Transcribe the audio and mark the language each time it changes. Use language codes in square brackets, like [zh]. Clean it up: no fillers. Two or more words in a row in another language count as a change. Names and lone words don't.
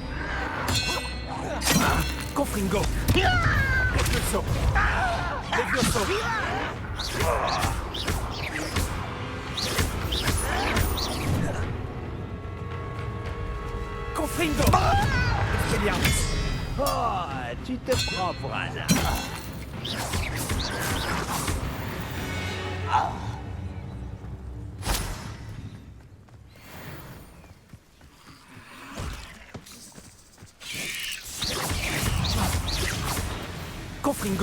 [la] Confringo. Repulso. Levioso. Confringo. Expelliarmus. [fr] Oh, tu te prends pour un âne. [la] Confringo.